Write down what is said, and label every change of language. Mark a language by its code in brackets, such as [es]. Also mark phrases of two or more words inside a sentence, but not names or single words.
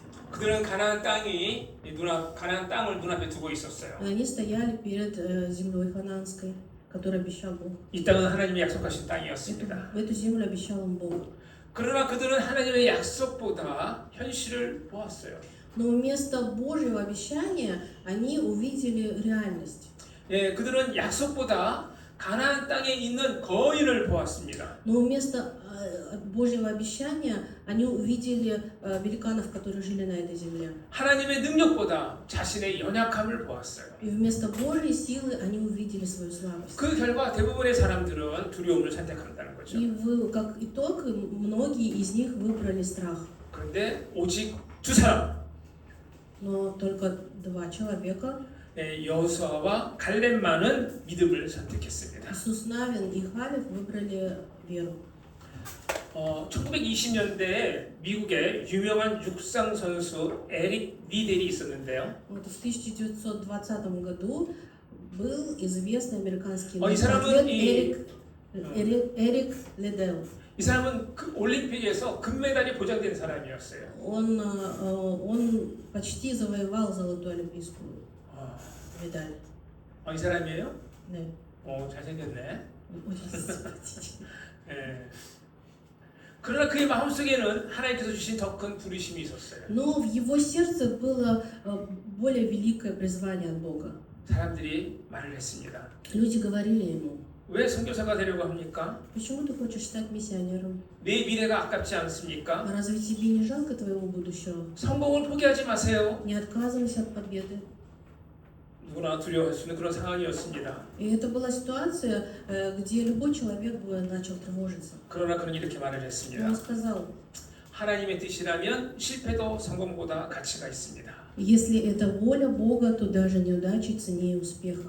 [ko] 그들은 가나안 땅을 눈앞에 두고 있었어요. [ru] Они стояли перед землей ханаанской, которую обещал Бог. [ko] 이 땅은 하나님이 약속하신 땅이었습니다. [ru] Эту землю обещал им Бог. [ko] 그러나 그들은 하나님의 약속보다 현실을 보았어요. [ru] Но вместо Божьего обещания они увидели реальность. [ko] 그들은 약속보다 가나안 땅에 있는 거인을 보았습니다. [ru] Но вместо Божьего обещания они увидели великанов, которые жили на этой земле. [ko] 하나님의 능력보다 자신의 연약함을 보았어요. [ru] И вместо Божьей силы они увидели свою слабость. [ko] 그 결과 대부분의 사람들은 두려움을 선택한다는 거죠. [ru] И как итог, многие из них выбрали страх. [ko] 그런데 오직 두 사람, [ru] Но только 2 человека, [ko] 여호수아와 갈렙만은 믿음을 선택했습니다. [ru] Иисус Навин и Халев, выбрали веру. [ko] 1920년대에 미국에 유명한 육상 선수 에릭 리델이 있었는데요. [ru] Вот в 1920 году был известный американский [ko] 이 사람은 [ru] атлет Эрик Лидел. [ko] 이 사람은 그 올림픽에서 금메달이 보장된 사람이었어요. [ru] Он почти завоевал золотую олимпийскую медаль. [ko] 이 사람이에요? 네. 잘생겼네. [ru] Очень симпатичный. [ko] 그러나 그의 마음속에는 하나님께서 주신 더 큰 부르심이 있었어요. [ru] Но в его сердце было более великое призвание от Бога. [ko] 사람들이 말을 했습니다. [ru] Люди говорили ему: [ko] 왜 선교사가 되려고 합니까? [ru] почему ты хочешь стать миссионером? [ko] 내 미래가 아깝지 않습니까? [ru] Разве тебе не жалко твоего будущего? [ko] 성공을 포기하지 마세요. [ru] Не отказывайся от победы. [ko] 누구나 두려워할 수 있는 그런 상황이었습니다. [ru] И это была ситуация, где любой человек бы начал тревожиться. [ko] 그러나 그는 이렇게 말을 [ru] И [ko] 했습니다. [ru] он сказал, [ko] 하나님의 뜻이라면 실패도 성공보다 가치가 있습니다. [ru] если это воля Бога, то даже неудачи ценнее успеха.